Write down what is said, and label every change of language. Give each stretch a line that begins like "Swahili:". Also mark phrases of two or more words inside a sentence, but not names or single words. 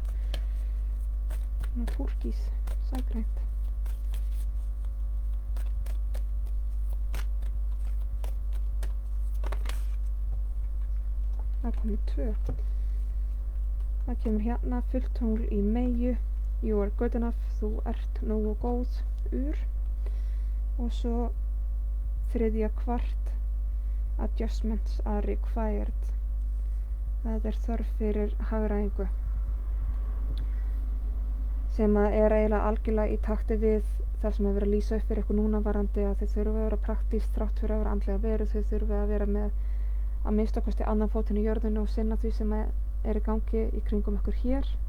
Icelandic: Svona túrkís, sægrænt. Það komið 2. Það kemur hérna fullt tungl í Meyju.
English: You are good enough.
Icelandic: Þú ert nógu góð. Og svo 3. kvart.
English: Adjustments are required.
Icelandic: Það er þörf fyrir hagræðingu. Sem að er eiginlega algjörlega í takti við það sem er verið að lýsa upp fyrir ykkur núna varandi að þau þurfa að vera praktískt þrátt fyrir að vera andlega veru. Þau þurfa að vera með að minnsta kosti annan fótinn í jörðinu og sinna því sem er í gangi í kringum ykkur hér.